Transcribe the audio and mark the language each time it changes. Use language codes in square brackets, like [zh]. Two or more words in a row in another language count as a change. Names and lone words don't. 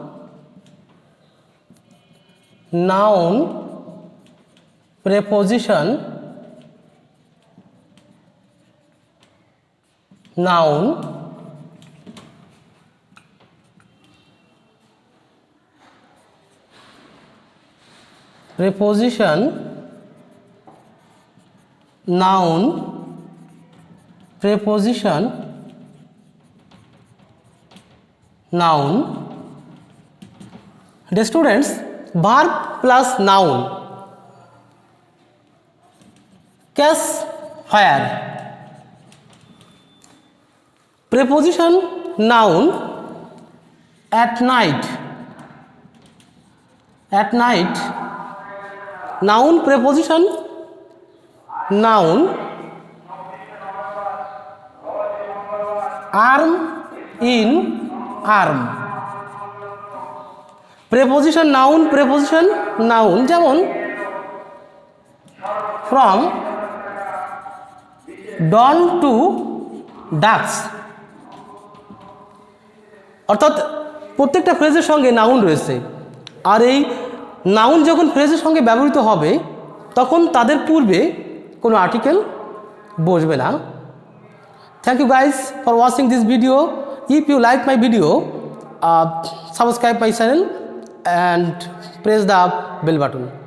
[en] noun, preposition, noun, preposition, noun, preposition, noun. Dear students, verb plus noun. Case where preposition, noun at night, at night, noun preposition, noun, arm, in, arm, preposition noun, preposition noun, [bn] যেমন [en] from dawn to dusk, [bn] অর্থাৎ প্রত্যেকটা ফ্রেজের সঙ্গে নাউন রয়েছে, আর এই নাউন যখন ফ্রেজের সঙ্গে ব্যবহৃত হবে তখন তাদের পূর্বে কোনো আর্টিকেল বসবে না। [en] Thank you guys for watching this video. If you like my video, subscribe my channel and press the bell button.